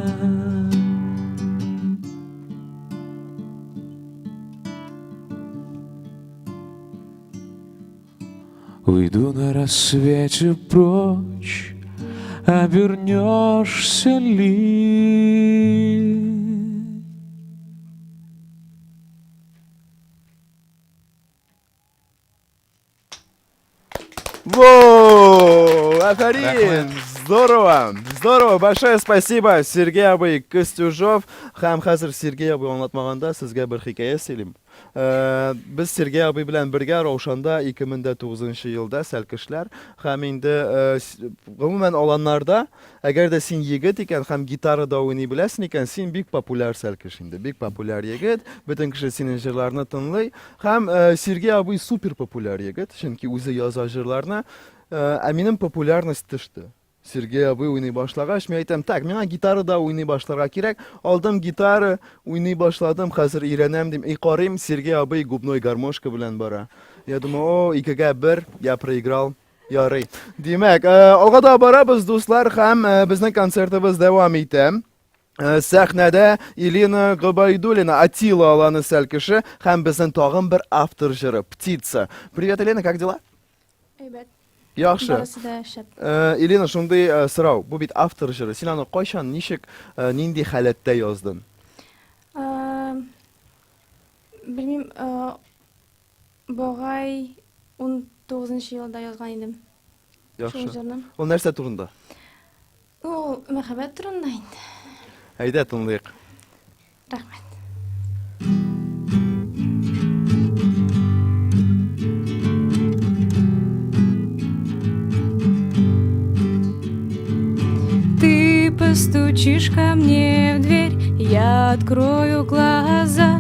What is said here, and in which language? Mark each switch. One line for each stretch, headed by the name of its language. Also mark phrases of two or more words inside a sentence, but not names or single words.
Russian: Уйду на рассвете прочь, обернешься ли?
Tatar: Воу! Афарин!
Russian: Здорово! Здорово! Большое спасибо,
Tatar: Сергей Абый Костюжов. Хам хазыр Сергей Абый аңлатмаганда сезгә бер хикая сөйлим. Без Сергей Абый белән бергә Раушанда 2009 елда сәлкешләр һәм инде гомумән аланнарда, әгәр дә син егет икән һәм гитарада уйный беләсең икән, син бик популяр сәлкеш инде, бик популяр егет, бөтен кеше синең җырларны тыңлый һәм Сергей Абый супер популяр егет, чөнки үзе яза җырларны, ә минем популярность төште. Сергей абый уйный башлагач, мен әйтәм, так, миңа гитара да уйный башларга кирәк. Алдым гитара, уйный башладым, хәзер өйрәнәм дим. Карыйм, Сергей абый
Russian: губной гармошка
Tatar: белән бара.
Russian: Я думаю, о, 2-1, я проиграл.
Tatar: Ярый. Димәк, алга да барабыз, дуслар, һәм безнең концертыбыз дәвам итә. Сәхнәдә Илина Габайдуллина, Атила аланы сәл кеше, һәм безнең тагын бер автор җыры, Птица.
Russian: Привет, Елена, как дела?
Tatar: Әйбәт. Яхшы. Барысы да шәп. Елена, шундый сорау. Бу бит автор җыры. Син аны кайчан, ничек, нинди халәттә яздың? Белмим, багай 19-нчы елда язган идем. Яхшы. Шул җырны. Ул нәрсә турында? Ул мәхәббәт турында инде. Әйдә, тыңлыйк. Рәхмәт.
Russian: Ты постучишь ко мне в дверь, я открою глаза.